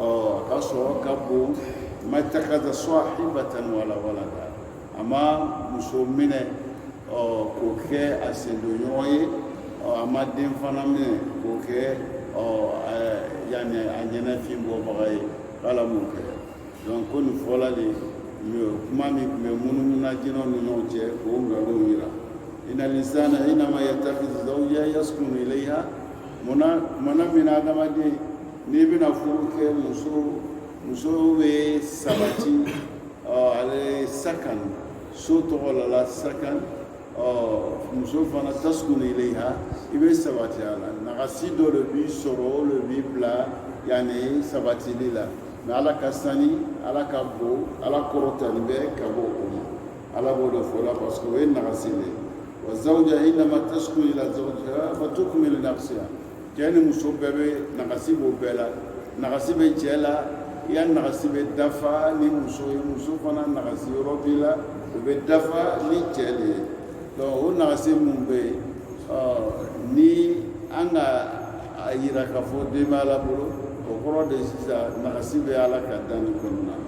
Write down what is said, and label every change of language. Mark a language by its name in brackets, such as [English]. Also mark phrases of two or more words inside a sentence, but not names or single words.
[Bambara] ka sɔrɔ ka bon ma [Arabic] اتخذ صاحبة ولا ولدا [Bambara] a ma muso minɛ k'o kɛ a sendoɲɔgɔn ye a ma den fana minɛ k'o kɛ yani a ɲɛnafin bɔbaga ye k'ala m'o kɛ donc ko nin fɔla de kuma min tun bɛ munumuna jinɛw ni ɲɔgɔn cɛ k'o nkalon yira [Arabic] إن الإنسان حينما يتخذ زوجا يسكن إليها [Bambara] mana min adamaden n'i bɛna furu kɛ muso bɛ sabati ale sakan so tɔgɔ la sakan muso fana [Arabic] تسكن إليها [Bambara] i bɛ sabati a la nagasi dɔ de b'i sɔrɔ o de b'i bila yani sabatili la mais ala ka sani ala ka bon ala kɔrɔtali bɛ ka bɔ o ma ala b'o de fɔ la [French] parce que [Bambara] o ye nagasi de ye [Arabic] والزوجة إنما تسكن إلى زوجها فتكمل نفسها [Bambara] cɛ ni muso bɛɛ bɛ nagasi b'o bɛɛ la nagasi bɛ cɛ la i ya nagasi bɛ dafa ni muso ye muso fana nagasi yɔrɔ b'i la o bɛ dafa ni cɛ de ye donc o nagasi mun bɛ yen ni an ka yira k'a fɔ den bɛ ala bolo o kɔrɔ de sisan nagasi bɛ ala ka danni kɔnɔna la